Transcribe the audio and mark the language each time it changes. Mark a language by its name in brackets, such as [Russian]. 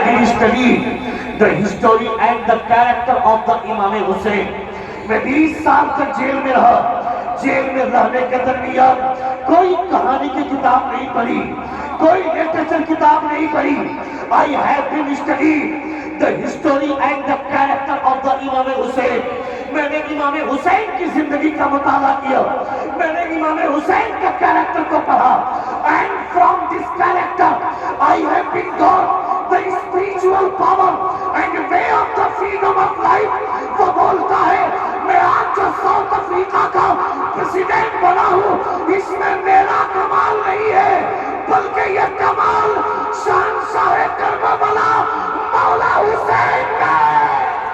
[English] been studied the history and the character of the Imam Hussein. [Urdu] میں 20 سال تک jail میں رہا. جیل میں رہنے کے درمیان کوئی کہانی کی کتاب نہیں پڑھی, کوئی لٹریچر کتاب نہیں پڑھی. [English] I have been studied the history and the character of the Imam Hussein. [Urdu] میں نے امام حسین کی زندگی کا مطالعہ کیا, میں نے امام حسین کا کیریکٹر کو پڑھا. [English] And from this character I have been taught the spiritual power and way of the freedom of life. [Urdu] وہ بولتا ہے میں آج جو ساؤتھ افریقہ کا پریزیڈنٹ بنا ہوں اس میں میرا کمال نہیں ہے بلکہ یہ کمال شہنشاہ کربلا مولا حسین کا ہے.